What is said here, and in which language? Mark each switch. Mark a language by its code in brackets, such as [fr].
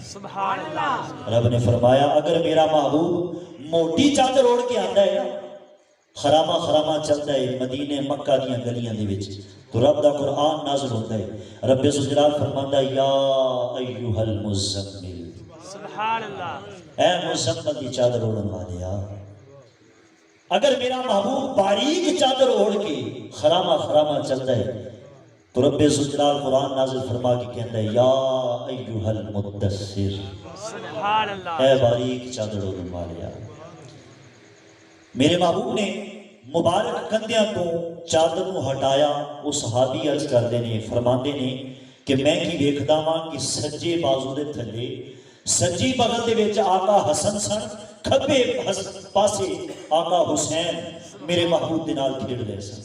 [ar] سبحان اللہ. [ur] رب نے فرمایا اگر میرا محبوب موٹی چادر اوڑھ کے آتا ہے نا، خراما خراما چلتا ہے [pa] مدینے مکہ دیاں گلیاں دے وچ، [ur] تو رب دا قرآن نازل ہوتا ہے. [pa] رب ذوالجلال فرماندا ہے [ar] یا ایھا المزمل، سبحان اللہ. [pa] اے مزمل دی چادر اوڑھن والیا. [ur] اگر میرا محبوب باریک چادر اوڑھ کے خراما خراما چلتا ہے تو رب ذوالجلال قرآن نازل فرما کے کہتا ہے [ar] یا ایھا المدثر، سبحان اللہ. [pa] اے باریک چادر اوڑھن والیا. میرے محبوب نے مبارک کندیاں تو چادر نو ہٹایا. وہ صحابی عرض کردے نے فرماندے نے کہ میں کی ویکھدا واں کہ سجے بازو دے تھلے سجی بغل دے وچ آقا حسن سن، کھبے پاسے آقا حسین میرے محبوب دے نال کھیڑ رہے سن.